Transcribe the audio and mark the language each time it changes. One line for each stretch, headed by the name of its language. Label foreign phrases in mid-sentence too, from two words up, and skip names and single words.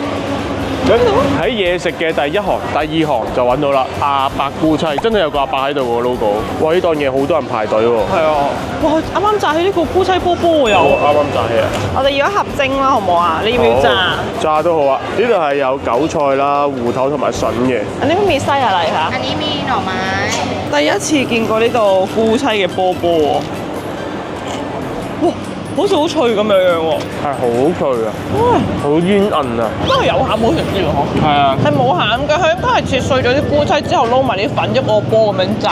Cantonese: 喺嘢食嘅第一行、第二行就揾到啦，阿伯菇妻真係有個阿伯喺度喎 logo。哇！呢檔嘢好多人排隊喎。係啊，哇！啱啱炸起呢個菇妻波波喎又。啱啱炸起啊！我哋要一盒蒸啦，好唔好啊？你要唔要炸？炸都好啊！呢度係有韭菜啦、芋頭同埋筍嘅。
Thai: อันนี้ไม่มีไส้อะไรคะ อันนี้มีหน่อไม้
Cantonese: 第一次見過呢個菇妻嘅波波喎，哇！好似好脆咁樣樣喎，係好脆啊，好煙韌啊！都係有餡好食啲喎，嗬。係啊，係冇餡嘅，佢應該係切碎咗啲菇妻之後撈埋啲粉一個波咁樣炸。